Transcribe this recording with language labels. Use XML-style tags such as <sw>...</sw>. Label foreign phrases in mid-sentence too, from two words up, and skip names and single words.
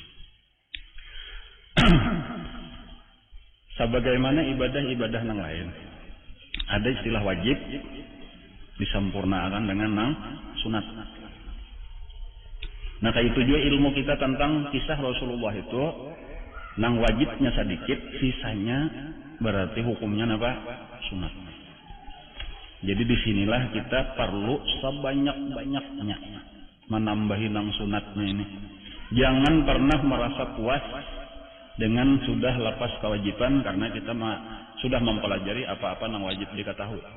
<id>Sebagaimana ibadah-ibadah yang lain, ada istilah wajib disempurnakan dengan sunat. Nah kayak itu juga ilmu kita tentang kisah Rasulullah itu, nang wajibnya sedikit, sisanya berarti hukumnya apa? Sunat. Jadi disinilah kita perlu sebanyak-banyaknya menambahi nang sunatnya ini. Jangan pernah merasa puas dengan sudah lepas kewajiban karena kita sudah mempelajari apa-apa nang wajib diketahui.</id>